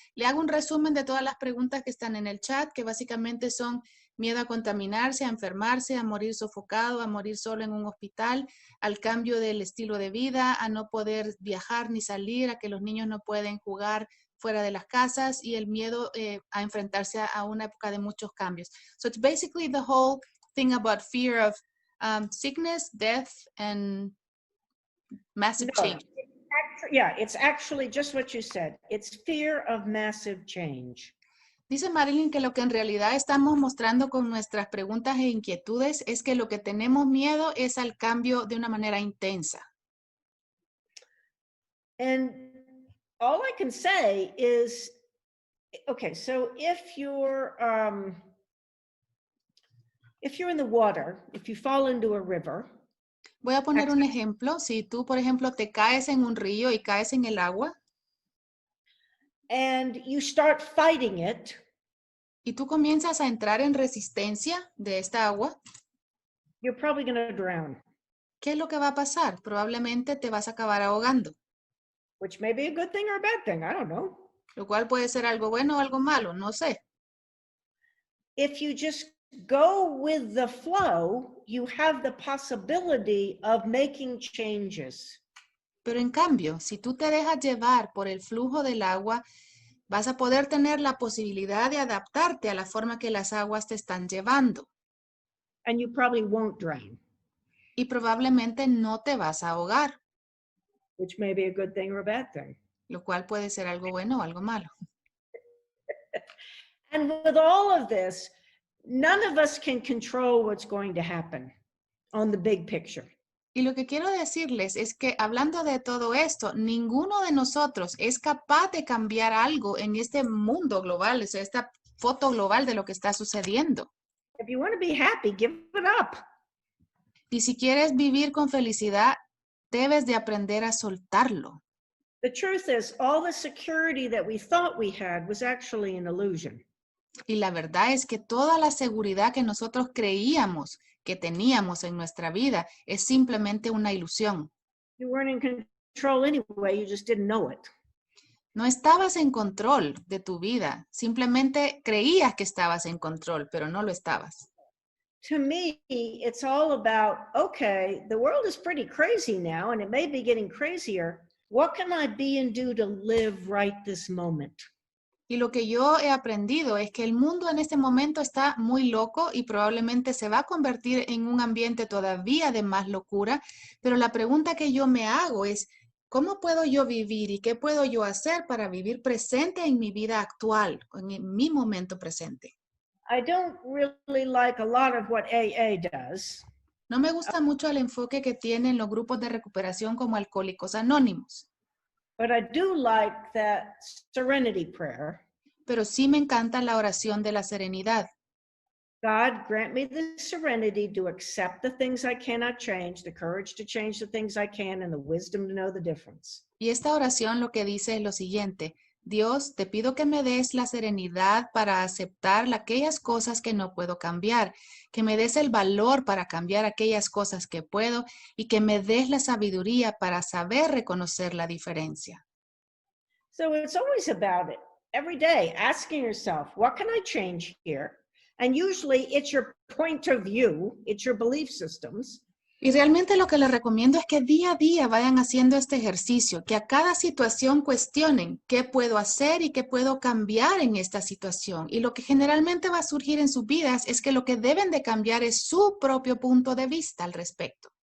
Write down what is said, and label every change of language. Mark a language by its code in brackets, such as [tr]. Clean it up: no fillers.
[es] Le hago un resumen de todas las preguntas que están en el chat, que básicamente son miedo a contaminarse, a enfermarse, a morir sofocado, a morir solo en un hospital, al cambio del estilo de vida, a no poder viajar ni salir, a que los niños no pueden jugar fuera de las casas, y el miedo a enfrentarse a una época de muchos cambios. [en] So it's basically the whole thing about fear of sickness, death, and massive change. Yeah, it's actually just what you said. It's fear of massive change. [es] Dice Marilyn que lo que en realidad estamos mostrando con nuestras preguntas e inquietudes es que lo que tenemos miedo es al cambio de una manera intensa. [en] And all I can say is, okay, so if you're in the water, if you fall into a river. [es] Voy a poner un ejemplo. Si tú, por ejemplo, te caes en un río y caes en el agua. [en] And you start fighting it. [es] Y tú comienzas a entrar en resistencia de esta agua. [en] You're probably going to drown. [es] ¿Qué es lo que va a pasar? Probablemente te vas a acabar ahogando. [en] Which may be a good thing or a bad thing, I don't know. [es] Lo cual puede ser algo bueno o algo malo, no sé. [en] If you just go with the flow, you have the possibility of making changes. [es] Pero en cambio, si tú te dejas llevar por el flujo del agua, vas a poder tener la posibilidad de adaptarte a la forma que las aguas te están llevando. [en] And you probably won't drown. [es] Y probablemente no te vas a ahogar. [en] Which may be a good thing or a bad thing. [es] Lo cual puede ser algo bueno o algo malo. [en] And with all of this, none of us can control what's going to happen on the big picture. [es] Y lo que quiero decirles es que hablando de todo esto, ninguno de nosotros es capaz de cambiar algo en este mundo global, o sea, esta foto global de lo que está sucediendo. [en] If you want to be happy, give it up. [es] Y si quieres vivir con felicidad, debes de aprender a soltarlo. [en] The truth is, all the security that we thought we had was actually an illusion. [es] Y la verdad es que toda la seguridad que nosotros creíamos que teníamos en nuestra vida es simplemente una ilusión. [en] You weren't in control anyway, you just didn't know it. [es] No estabas en control de tu vida, simplemente creías que estabas en control, pero no lo estabas. [en] To me, it's all about, okay, the world is pretty crazy now, and it may be getting crazier. What can I be and do to live right this moment? [es] Y lo que yo he aprendido es que el mundo en este momento está muy loco y probablemente se va a convertir en un ambiente todavía de más locura, pero la pregunta que yo me hago es, ¿cómo puedo yo vivir y qué puedo yo hacer para vivir presente en mi vida actual, en mi momento presente? [en] I don't really like a lot of what AA does. [es] No me gusta mucho el enfoque que tienen los grupos de recuperación como Alcohólicos Anónimos, [en] But I do like that serenity prayer. [es] pero sí me encanta la oración de la serenidad. [en] God, grant me the serenity to accept the things I cannot change, the courage to change the things I can, and the wisdom to know the difference. [es] Y esta oración lo que dice es lo siguiente: Dios, te pido que me des la serenidad para aceptar aquellas cosas que no puedo cambiar, que me des el valor para cambiar aquellas cosas que puedo y que me des la sabiduría para saber reconocer la diferencia. [en] So it's always about it. Every day, asking yourself, what can I change here? And usually it's your point of view, it's your belief systems. [es] Y realmente lo que les recomiendo es que día a día vayan haciendo este ejercicio, que a cada situación cuestionen qué puedo hacer y qué puedo cambiar en esta situación. Y lo que generalmente va a surgir en sus vidas es que lo que deben de cambiar es su propio punto de vista al respecto.